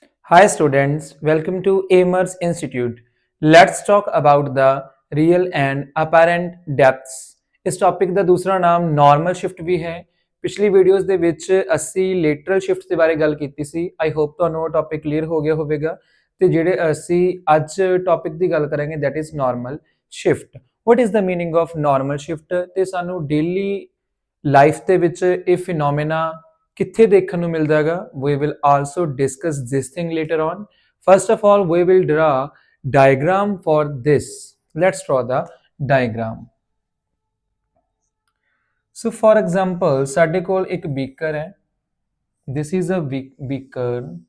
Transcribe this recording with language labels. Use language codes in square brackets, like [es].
[en] Hi students, welcome to Amers Institute. Let's talk about the real and apparent depths. [pa] ਇਸ topic ਦਾ ਦੂਸਰਾ ਨਾਮ normal shift ਵੀ ਹੈ। ਪਿਛਲੀ videos ਦੇ ਵਿੱਚ ਅਸੀਂ ਲੇਟਰਲ ਸ਼ਿਫਟ ਦੇ ਬਾਰੇ ਗੱਲ ਕੀਤੀ ਸੀ। [en] I hope [pa] ਤੁਹਾਨੂੰ ਉਹ ਟੌਪਿਕ ਕਲੀਅਰ ਹੋ ਗਿਆ ਹੋਵੇਗਾ ਤੇ ਜਿਹੜੇ ਅਸੀਂ ਅੱਜ ਟੌਪਿਕ ਦੀ ਗੱਲ ਕਰਾਂਗੇ [en] That is normal shift. What is the meaning of normal shift [pa] ਤੇ ਸਾਨੂੰ ਡੇਲੀ ਲਾਈਫ ਦੇ ਵਿੱਚ ਇਹ ਫਿਨੋਮੇਨਾ ਕਿੱਥੇ ਦੇਖਣ ਨੂੰ ਮਿਲਦਾ ਹੈਗਾ। [en] we will also discuss this thing later on. First of all, we will draw diagram for this. Let's draw the diagram. So for example, [pa] ਸਾਡੇ ਕੋਲ ਇੱਕ beaker ਹੈ। [en] This is a beaker.